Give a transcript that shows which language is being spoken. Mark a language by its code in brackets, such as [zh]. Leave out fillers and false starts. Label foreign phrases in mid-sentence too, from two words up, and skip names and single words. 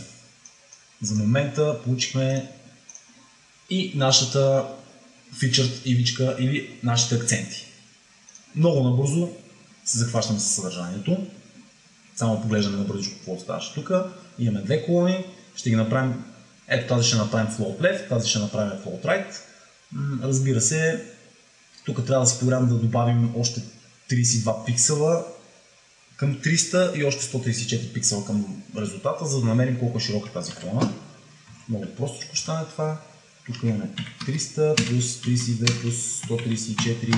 [bg] За момента получихме и нашата featured ивичка или нашите акценти. Много набързо се захващаме с съдържанието. Само поглеждаме набързо какво ставаше тук. Имаме две колони, ще ги направим. Ето тази ще направим [en] float left, [bg] тази ще направим [en] float right. [bg] Разбира се, тук трябва да спорям да добавим още 32 пиксела към 300 и още 134 пиксела към резултата, за да намерим колко е широка тази колона. Много просто ще стане това. Тук имаме 300 плюс 32 плюс 134.